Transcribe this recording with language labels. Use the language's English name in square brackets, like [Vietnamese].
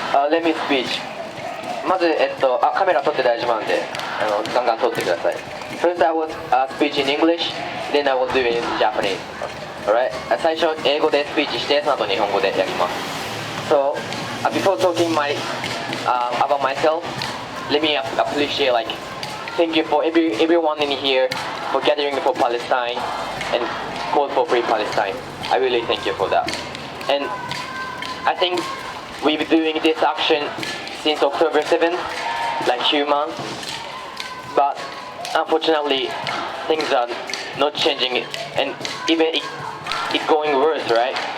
[English] Let me speech. [Japanese] まず、カメラ撮って大丈夫なんで、ガンガン撮ってください。 [English] First I will speech in English, then I will do it in Japanese. Alright? [Japanese] 最初英語でスピーチして、その後日本語でやります。 [English] So, before talking about myself, let me appreciate, like, thank you for everyone in here for gathering for Palestine and call for free Palestine. I really thank you for that. And I think we've been doing this action since October 7th, like few months, but unfortunately things are not changing, and even it going worse, right?